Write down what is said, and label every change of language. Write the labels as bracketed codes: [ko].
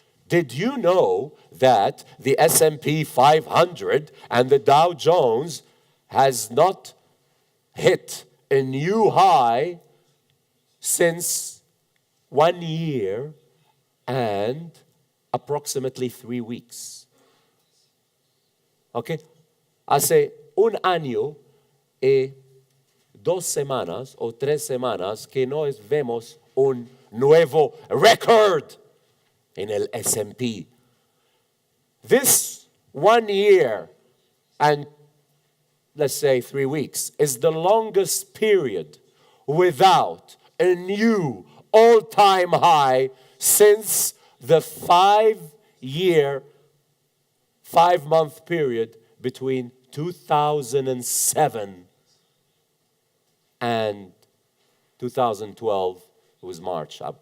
[en] Did you know that the S&P 500 and the Dow Jones has not hit a new high since 1 year and approximately 3 weeks? Okay? [es] Hace un año y 2 semanas o 3 semanas que no vemos un nuevo record in el S&P. [en] This 1 year and let's say 3 weeks is the longest period without a new all-time high since the 5-month period between 2007 and 2012. It was March.